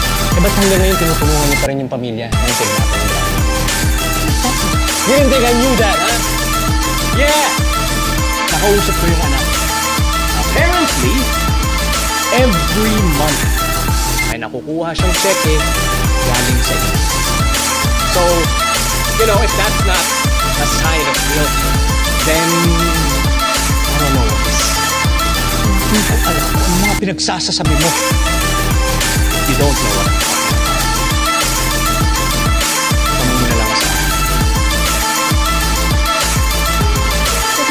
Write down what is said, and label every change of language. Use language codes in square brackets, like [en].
[tl] Eh ba't hanggang ngayon tinutulungan niyo pa rin yung pamilya ng kidnapping ng drama? [en] You didn't think I knew that, huh? Yeah! [tl] Nakausap ko yung anak. [en] Apparently, every month, [tl] may nakukuha siyang cheque galing sa inyo. [en] So, you know, if that's not a sign of guilt, then I don't know what is. [tl] Hindi ko alam kung ano mga pinagsasasabi mo. [en] You don't know what I'm talking about. [tl] Tanong mo na lang sa akin.